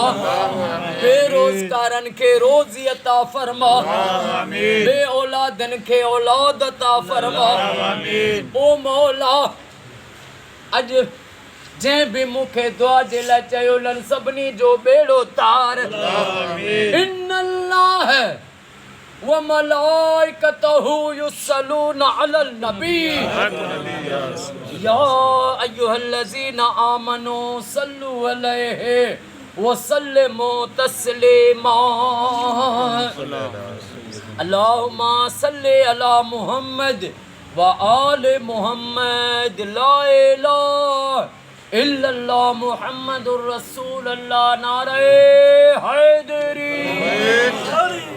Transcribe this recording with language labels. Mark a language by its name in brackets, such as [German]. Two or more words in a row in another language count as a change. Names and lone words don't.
[Sindhi] बेरोज़गारनि खे रोज़ी अता फरमा। बे औलादनि खे औलाद अता फरमा। ओ मौला अॼु जंहिं भी मूंखे दुआ जे लाइ चयो उन्हनि सभिनी जो बेड़ो तार। [Arabic] إن الله وملائكته يصلون على النبي يا أيها الذين آمنوا صلوا عليه وسلموا تسليما. اللهم صل على محمد وآل محمد لا إله إلا الله محمد رسول الله [Sindhi] नारे हैदरी।